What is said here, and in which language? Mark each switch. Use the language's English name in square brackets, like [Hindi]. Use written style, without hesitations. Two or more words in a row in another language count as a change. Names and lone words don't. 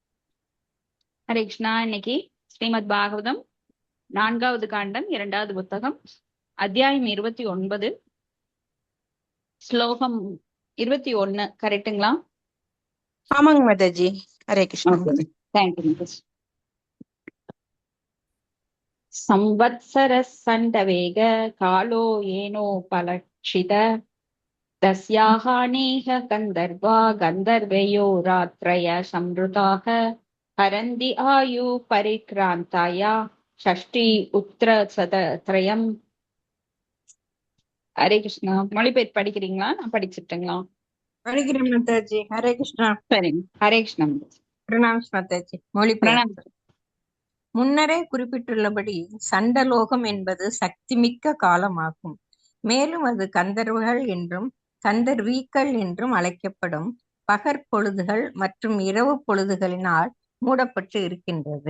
[Tamil] ஹரே கிருஷ்ணா. இன்னைக்கு ஸ்ரீமத் பாகவதம் 4வது காண்டம் 2வது புத்தகம் அத்தியாயம் 29 ஸ்லோகம் 21. கரெக்டுங்களா? ஆமாங்க மாதாஜி. ஹரே கிருஷ்ணா. தேங்க்யூ. [Sanskrit] संवत्सरः सण्डवेग कालो येनो पलक्षित तस्याहानेह गन्धर्वा गन्धर्वयो रात्रय संवृताः हरन्ति आयु परिक्रान्ताया षष्ठी उत्तरशतत्रयम्. [Tamil] ஹரே கிருஷ்ணா. மொழிபெயர்ப்பு படிக்கிறீங்களா? நான் படிச்சுட்டுங்களா? படிக்கிறேன் மாதாஜி. ஹரே கிருஷ்ணா. சரிங்க. ஹரே கிருஷ்ணா மாதாஜி. பிரணாம்ஸ் மாதாஜி. மொழிபெயர்ப்பு. பிரணாம். முன்னரே குறிப்பிட்டுள்ளபடி சண்டலோகம் என்பது சக்திமிக்க காலமாகும். மேலும் அது கந்தர்வர்கள் என்றும் கந்தர்வீக்கள் என்றும் அழைக்கப்படும் பகற்பொழுதுகள் மற்றும் இரவு பொழுதுகளினால் மூடப்பட்டு இருக்கின்றது.